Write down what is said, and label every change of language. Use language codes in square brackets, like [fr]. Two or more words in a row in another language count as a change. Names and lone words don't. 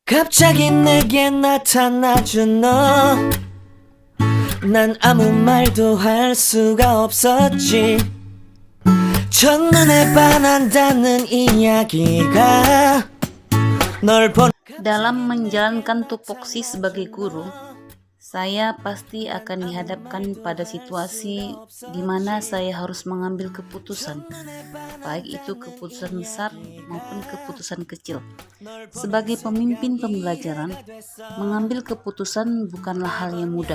[ko] 갑자기 내게 나타나준 너, 난 아무 말도 할 수가 없었지. 첫눈에 반한다는 이야기가 널 본. [id] Dalam menjalankan tupoksi sebagai guru, saya pasti akan dihadapkan pada situasi di mana saya harus mengambil keputusan, baik itu keputusan besar maupun keputusan kecil. Sebagai pemimpin pembelajaran, mengambil keputusan bukanlah hal yang mudah.